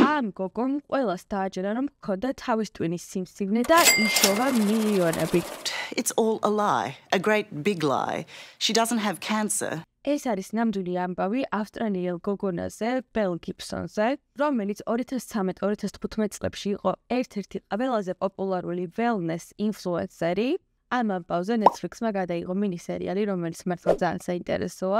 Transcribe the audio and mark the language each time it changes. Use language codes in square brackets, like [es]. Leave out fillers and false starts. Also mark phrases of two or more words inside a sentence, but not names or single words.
[ka] ამ გოგომ ყველას დააჯერა, რომ ჰქონდა თავის ტვინის სიმსივნე და იშოვა მილიონები. [en] It's all a lie, a great big lie. She doesn't have cancer. [ka] ეს არის ნამდვილი ამბავი ავსტრალიელ გოგონაზე, ბელ გიბსონზე, რომელიც 2013-2015 წლებში იყო ერთ-ერთი ყველაზე პოპულარული wellness ინფლუენსერი. ამ ამბავზე Netflix-მა გადაიღო მინი-სერიალი, რომელიც მართლა ძალიან საინტერესოა.